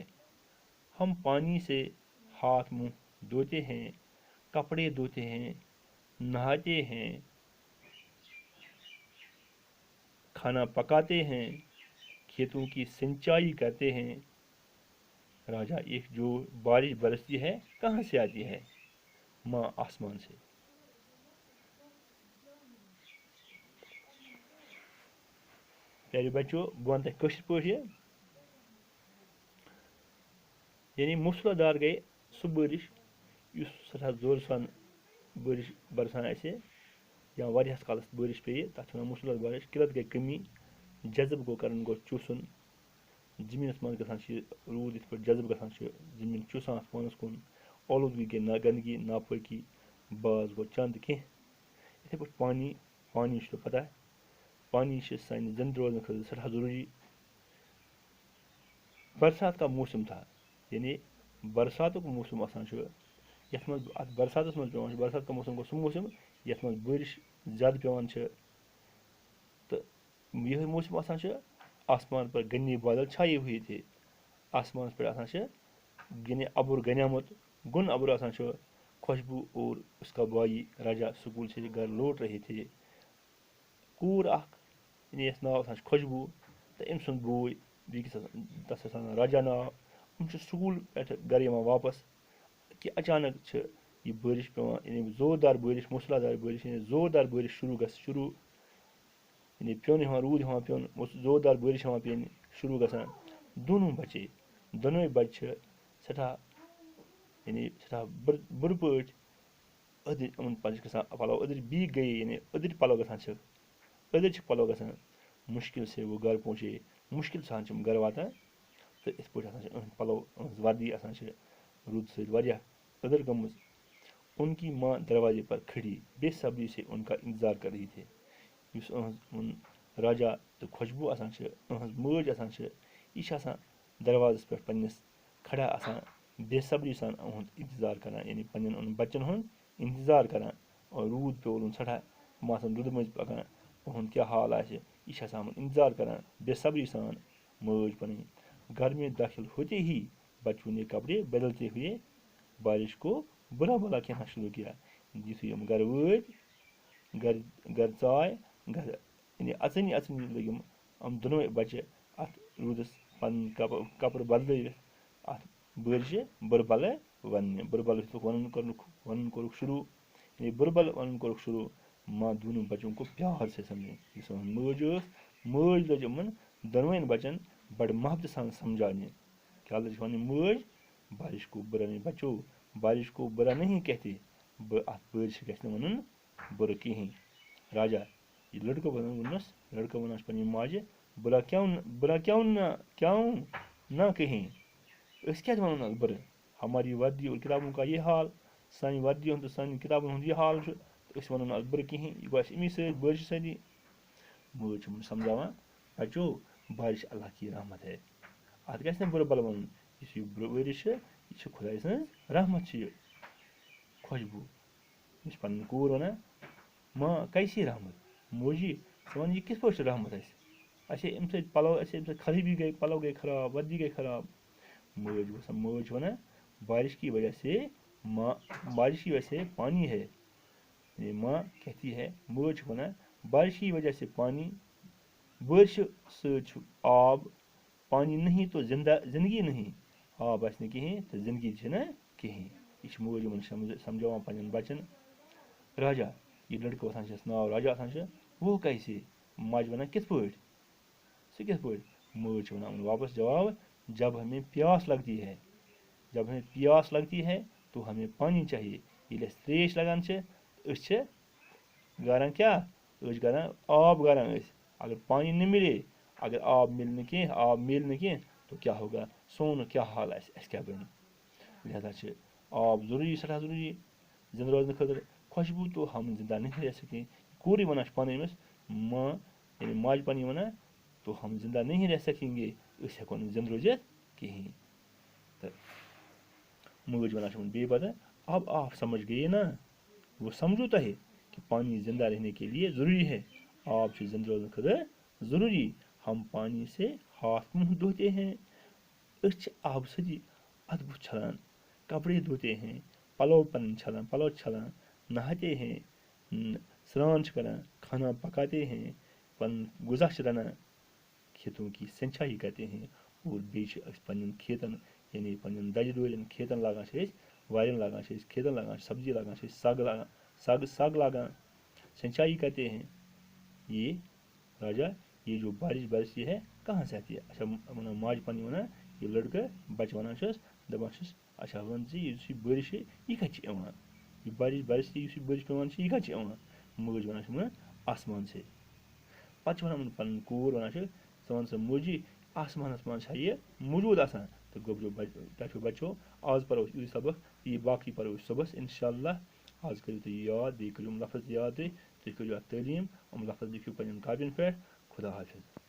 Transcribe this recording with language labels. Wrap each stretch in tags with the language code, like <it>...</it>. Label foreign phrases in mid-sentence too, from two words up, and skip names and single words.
<ur>ہم پانی سے ہاتھ منہ دھوتے ہیں، کپڑے دھوتے ہیں، نہاتے ہیں، کھانا پکاتے ہیں، کھیتوں کی سینچائی کرتے ہیں۔ راجا، ایک جو بارش برستی ہے کہاں سے آتی ہے؟ ماں، آسمان سے۔ پیارے بچوں،</ur> <ks>بہٕ وَنہٕ تۄہہِ کٲشِر پٲٹھۍ یعنی موسلا دار گٔے سُہ بٲرِش یُس سٮ۪ٹھاہ زورٕ سان بٲرِش برسان آسہِ یا واریاہس کالس بٲرِش پیٚیہِ، تَتھ چھِ وَنان موسلا دار بارش۔ قلت گٔے کمی، جذب گوٚو چوٗسُن۔ زٔمیٖنس منٛز گژھان چھِ روٗد یِتھ پٲٹھۍ جذب گژھان چھُ، زٔمیٖن چوٗسان اَتھ پانَس کُن۔ آلودگی گٔے گنٛدگی، ناپٲکی۔ بعض گوٚو چند کینٛہہ۔ یِتھَے پٲٹھۍ پانی چھُ پتہ، پانی چھِ سانہِ زِنٛدٕ روزنہٕ خٲطرٕ سٮ۪ٹھاہ ضروٗری۔</ks> <ur>برسات کا موسم تھا،</ur> <ks>یعنی برساتُک موسم آسان چھُ یَتھ منٛز اَتھ برساتَس منٛز پیٚوان چھُ،</ks> <ur>برسات کا موسم</ur> <ks>گوٚو سُہ موسم یَتھ منٛز بٲرِش زیادٕ پیٚوان چھِ تہٕ یِہوٚے موسم آسان چھُ</ks> <ur>آسمان پر گھنے بادل چھائے ہوئے تھے،</ur> <ks>آسمانَس پٮ۪ٹھ آسان چھِ یعنی اَبُر گنیومُت گوٚن اَبُر آسان چھُ،</ks> <ur>خوشبوٗ اور اس کا بھائی راجا سکوٗل سے گھر لوٹ رہے تھے،</ur> <ks>کوٗر اکھ یعنی یَتھ ناو آسان چھُ خوشبوٗ تہٕ أمۍ سُنٛد بوے بیٚکِس آسان تَتھ چھُ آسان راجا ناو، یِم چھِ سکوٗل پٮ۪ٹھٕ گرٕ یِوان واپس کہِ اچانک چھِ یہِ بٲرِش پیٚوان، یعنی زوردار بٲرِش موسلادار بٲرِش، یعنی زوردار بٲرِش شروٗع یعنی پیوٚن یِوان روٗد یِوان پیوٚن زوردار بٲرِش یِوان پیٚنہِ شروٗع گژھان، دۄنوٕے بَچے دۄنوٕے بَچہِ چھِ سٮ۪ٹھاہ یعنی سٮ۪ٹھاہ بُرٕ پٲٹھۍ أدٕرۍ یِمن پَتہٕ چھِ گژھان پَلو أدٕرۍ بیٚیہِ گٔیے یعنی أدٕرۍ پَلو گژھان چھِ أدٕرۍ چھِ پَلو گژھان،</ks> <ur>مُشکِل سے وہ گھر پہنچے،</ur> <ks>مُشکِل سان چھِ یِم گرٕ واتان تہٕ یِتھ پٲٹھۍ آسان چھِ یِہٕنٛدۍ پَلو یِہٕنٛز وردی آسان چھِ روٗدٕ سۭتۍ واریاہ أدٕر گٔمٕژ،</ks> <ur>ان کی ماں دروازے پر کھڑی بے صبری سے ان کا انتظار کر رہی تھی،</ur> <ks>یُس یِہٕنٛز راجا تہٕ خوشبوٗ آسان چھِ یِہٕنٛز مٲج آسان چھِ یہِ چھِ آسان دروازَس پٮ۪ٹھ پنٛنِس کھڑا آسان بے صبری سان یِہُنٛد اِنتظار کَران، یعنی پنٛنٮ۪ن یِمن بَچَن ہُنٛد اِنتظار کَران، روٗد پیوٚولُن سٮ۪ٹھاہ یِم آسان روٗدٕ مٔنٛزۍ پَکان یِہُنٛد کیٛاہ حال آسہِ یہِ چھِ آسان یِمن اِنتظار کَران بے صبری سان مٲج پَنٕنۍ،</ks> <ur>گھر میں داخل ہوتے ہی بچوں نے کپڑے بدلتے ہوئے بارش کو بُرا بھلا کہنا شروع کیا،</ur> <ks>یُتھُے یِم گرٕ وٲتۍ گرٕ ژاے گرٕ یعنی اَژٲنی لٔگۍ یِم دۄنوَے بَچہِ اَتھ روٗدَس پَنٕنۍ کَپرٕ بدلٲوِتھ اَتھ بٲرشہِ بُرٕ بَلہٕ وَننہِ، بُرٕ بَلہٕ یُتھُکھ وَنُن کوٚرُکھ شروٗع، یعنی بُرٕ بَلہٕ وَنُن کوٚرُکھ شروٗع،</ks> <ur>ماں دونوں بچوں کو پیار سے سمجھے،</ur> <ks>یُس یِہٕنٛز مٲج ٲس مٲج لٔج یِمن دۄنوَے بَچَن بَڑٕ محبتہٕ سان سمجھاونہِ، کیٛاہ لٔج وَنٕنۍ مٲج</ks> <ur>بارش کو بُرا نہیں بچو بارش کو بُرا نہیں کہتے،</ur> <ks>اَتھ بٲرشہِ گژھِ نہٕ وَنُن بُرٕ کِہیٖنۍ، راجا یہِ لٔڑکہٕ ووٚنُس لٔڑکہٕ وَنان چھُ پنٛنہِ ماجہِ</ks> <ur>بُرا کیوں نہ کہیں،</ur> <ks>أسۍ کیٛازِ وَنو نہٕ بُرٕ،</ks> <ur>ہماری وردی اور کِتابن کا یہ حال،</ur> <ks>سانہِ وردی ہُنٛد تہٕ سانٮ۪ن کِتابن ہُنٛد یہِ حال چھُ تہٕ أسۍ وَنو نہٕ اَتھ بُرٕ کِہیٖنۍ، یہِ گوٚو اَسہِ اَمی سۭتۍ بٲرشہِ سۭتی، مٲج چھِ یِمن سمجھاوان</ks> <ur>بچو بارش اللہ کی رحمت ہے،</ur> <ks>اَتھ گژھِ نہٕ بُرٕ بَلہٕ وَنُن، یُس یہِ بٲرِش چھِ یہِ چھِ خۄداے سٕنٛز رحمت چھِ یہِ، خوشبوٗ یہِ چھِ پَنٕنۍ کوٗر وَنان</ks> <ur>ماں کیسی رحمت،</ur> <ks>موجی ژٕ وَن یہِ کِتھ پٲٹھۍ چھِ رحمت اَسے اَمہِ سۭتۍ پَلو اَسے اَمہِ سۭتۍ خرٲبی گٔے پَلو گٔے خراب وردی گٔے خراب، مٲج چھِ وَنان</ks> <ur>بارش کی وجہ سے پانی ہے، یعنی ماں کہتی ہے</ur> <ks>مٲج چھِ وَنان</ks> <ur>بارش کی وجہ سے پانی،</ur> <ks>بٲرشہِ سۭتۍ چھُ آب،</ks> <ur>پانی نہیں تو زندگی نہیں،</ur> <ks>آب آسہِ نہٕ کِہیٖنۍ تہٕ زندگی چھِنہٕ کِہیٖنۍ، یہِ چھِ مٲج یِمن سمجھاوان پنٛنٮ۪ن بَچَن، راجا یہِ لٔڑکہٕ آسان چھِ یَس ناو راجا آسان چھِ</ks> <ur>وہ کیسے،</ur> <ks>ماجہِ وَنان کِتھ پٲٹھۍ، سُہ کِتھ پٲٹھۍ، مٲج چھِ وَنان واپس جواب</ks> <ur>جب ہمیں پیاس لگتی ہے تو ہمیں پانی چاہیے،</ur> <ks>ییٚلہِ اَسہِ ترٛیش لگان چھِ أسۍ چھِ گاران کیٛاہ أسۍ چھِ گاران آب گاران أسۍ،</ks> <ur>اگر پانی نہ مِلے</ur> <ks>اگر آب میلہِ نہٕ کینٛہہ تو کیٛاہ ہوگا سون کیٛاہ حال آسہِ اَسہِ کیٛاہ بَنہِ، لہذا چھِ آب ضروٗری سٮ۪ٹھاہ ضروٗری زِندٕ روزنہٕ خٲطرٕ، خوشبوٗ</ks> <ur>تو ہم زندہ نہیں رہ سکتے،</ur> <ks>کوٗرٕے وَنان چھِ پانہٕ أمِس ماں یعنی ماجہِ پنٕنۍ وَنان</ks> <ur>تو ہم زندہ نہیں رہ سکیں گے،</ur> <ks>أسۍ ہٮ۪کو نہٕ زِندٕ روٗزِتھ کِہیٖنۍ، تہٕ مٲج وَنان چھِ یِمن بیٚیہِ پَتہٕ</ks> <ur>اب آپ سمجھ گٔیے نا</ur> <ks>وہ سمجھو تۄہہِ</ks> <ur>کہ پانی زندہ رہنے کے لیے ضروٗری ہے،</ur> <ks>آب چھُ زِندٕ روزنہٕ خٲطرٕ ضروٗری،</ks> <ur>ہم پانی سے ہاتھ منہ دھوتے ہیں،</ur> <ks>أسۍ چھِ آبہٕ سۭتی اَتھٕ بُتھ چھلان،</ks> <ur>کپڑے دھوتے</ur> <ks>ہیں پَلو پَنٕنۍ چھلان پَلو چھلان،</ks> <ur>نہاتے ہیں</ur> <ks>سرٛان چھِ کران،</ks> <ur>کھانا پکاتے ہیں</ur> <ks>پَنُن غذا چھِ رَنان،</ks> <ur>کھیتوں کی سینچائی کرتے ہیں،</ur> <ks>اور بیٚیہِ چھِ أسۍ پنٛنٮ۪ن کھیتن یعنی پنٛنٮ۪ن دَجہِ ڈولٮ۪ن کھیتن لاگان چھِ أسۍ وارٮ۪ن لاگان چھِ أسۍ کھیتن لاگان چھِ سبزی لاگان چھِ أسۍ سگ لاگان،</ks> <ur>سینچائی کرتے ہیں، یہ راجا یہ جو بارش برسی ہے کہاں سے آتی ہے،</ur> <ks>اچھا وَنان ماجہِ پنٕنۍ وَنان یہِ لٔڑکہٕ بَچہٕ وَنان چھُس دَپان چھُس اچھا وَن ژٕ یُس یہِ بٲرِش چھِ یہِ کَتہِ چھِ یِوان، یہِ</ks> <ur>بارش برسی</ur> <ks>یُس یہِ بٲرِش پیٚوان چھِ یہِ کَتہِ چھِ یِوان، مٲج وَنان چھِ یِمن</ks> <ur>آسمان سے،</ur> <ks>پَتہٕ چھِ وَنان یِمن پَنٕنۍ کوٗر وَنان چھِ ژٕ وَن سا موجی آسمانَس منٛز چھا یہِ موٗجوٗد آسان، تہٕ گۄبرو بَچو آز پَرو أسۍ یِتُے سبق یہِ باقٕے پَرو أسۍ صُبحس اِنشاء اللہ، آز کٔرِو تُہۍ یہِ یاد بیٚیہِ کٔرِو یِم لفظ یاد تُہۍ کٔرِو اَتھ تعلیٖم، یِم لفظ لیکھِو پنٛنٮ۪ن کاپین پٮ۪ٹھ، خدا حافِظ.</ks>